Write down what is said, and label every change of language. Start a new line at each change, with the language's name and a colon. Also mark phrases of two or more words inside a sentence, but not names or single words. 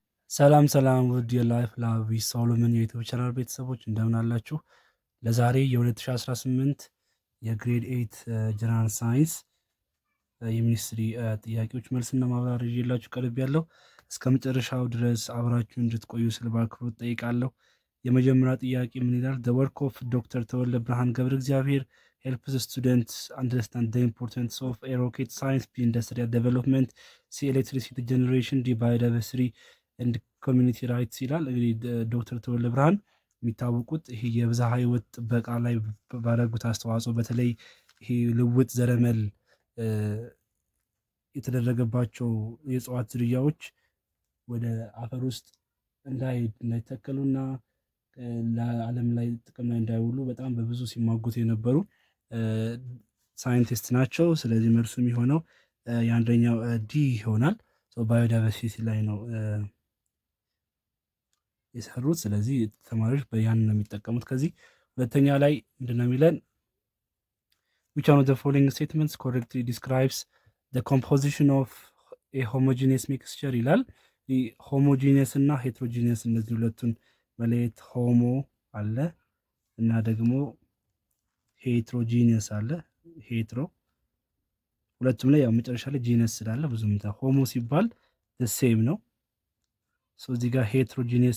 Amharic: ሰላም ሰላም ውድ የላይፍ ላቭ ሶሎሞን የዩቲዩብ ቻናል ቤተሰቦች እንደምን አላችሁ? ለዛሬ የ2018 የግሬድ 8 ጀነራል ሳይንስ የሚኒስትሪ ጥያቄዎች መልስና ማብራሪያ ይዤላችሁ ቀርብ ያለው እስከ መጨረሻው ድረስ አብራችሁ እንድትቆዩ ስል በአክብሮት ጠይቃለሁ። የመጀመሪያ ጥያቄ ምን ይላል?
English: the work of
Amharic: ዶክተር ተወልደ ብርሃን ገብረ እግዚአብሔር
English: helps students understand the importance of a rocket science, industrial development, see electricity generation, biodiversity and community rights
Amharic: ይላል። እንግዲህ ዶክተር ተወልደ ብርሃን የሚታወቁት ይሄ የብዝሃ ህይወት ጥበቃ ላይ ባደረጉት አስተዋጽኦ በተለይ ይሄ ልውጥ ዘረመል የተደረገባቸው የእጽዋት ዝርያዎች ወደ አፈር ውስጥ እንዳይተከሉና ለዓለም ላይ ጥቅም ላይ እንዳይውሉ በጣም በብዙ ሲሟጉት የነበሩ ሳይንቲስት ናቸው። ስለዚህ መልሱ የሚሆነው የአንደኛው ዲ ይሆናል። ባዮዳይቨርሲቲ ላይ ነው የሰሩት። ስለዚህ ተማሪዎች በያን ነው የሚጠቀሙት። ከዚህ ሁለተኛ ላይ ምንድነው የሚለን?
English: which one of the following statements correctly describes the composition of a homogeneous mixture
Amharic: ይላል። ሆሞጂኒየስ እና ሄትሮጂኒየስ እነዚህ ሁለቱን መለየት ሆሞ አለ እና ደግሞ ሄትሮጂኒየስ አለ። ሄትሮ ሁለቱም ላይ ያው መጨረሻ ላይ ጂነስ ስላለ ብዙም ሆሞ ሲባል ሴም ነው። እዚህ ጋር ሄትሮጂኒየስ